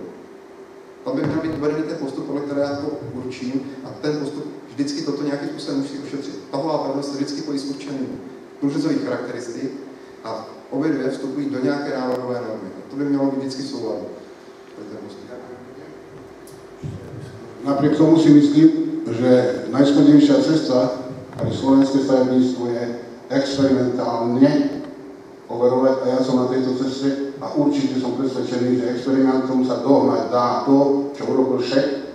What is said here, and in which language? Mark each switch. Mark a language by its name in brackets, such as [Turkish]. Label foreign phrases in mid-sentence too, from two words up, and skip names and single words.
[Czech] Tam by měl být uvedený ten postup, podle které já to určím a ten postup vždycky toto nějakým způsobem musí ošetřit. Tahová pevnost se vždycky pojí s určeným průřezových charakteristik a obě dvě vstupují do nějaké návrhové normy. A to by mělo být vždycky souladu. [Slovak] Napriek tomu si myslím, že najschodnejšia cesta pre slovenské stavebníctvo je experimentálne overovať a ja som na tejto ceste a určite som presvedčený, že experimentom sa dohnať dá to, čo urobil Šek.